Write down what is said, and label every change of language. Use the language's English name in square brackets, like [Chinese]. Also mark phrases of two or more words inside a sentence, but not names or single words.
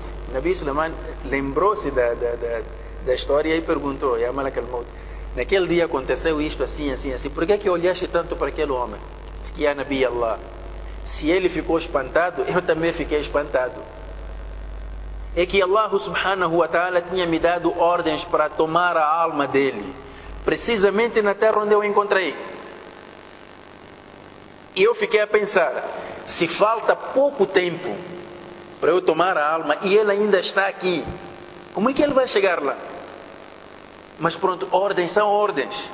[Portuguese] Nabi Sulaiman lembrou-se da história e perguntou: [Arabic] يا ملك الموت, [Portuguese] naquele dia aconteceu isto assim, assim, assim, por que olhaste tanto para aquele homem? Diz que: [Arabic] يا نبي الله, [Portuguese] se ele ficou espantado, eu também fiquei espantado. É que Allah [Arabic] سبحانه وتعالى [Portuguese] tinha me dado ordens para tomar a alma dele, precisamente na terra onde eu encontrei. E eu fiquei a pensar: se falta pouco tempo para eu tomar a alma e ele ainda está aqui. Como é que ele vai chegar lá? Mas pronto, ordens são ordens.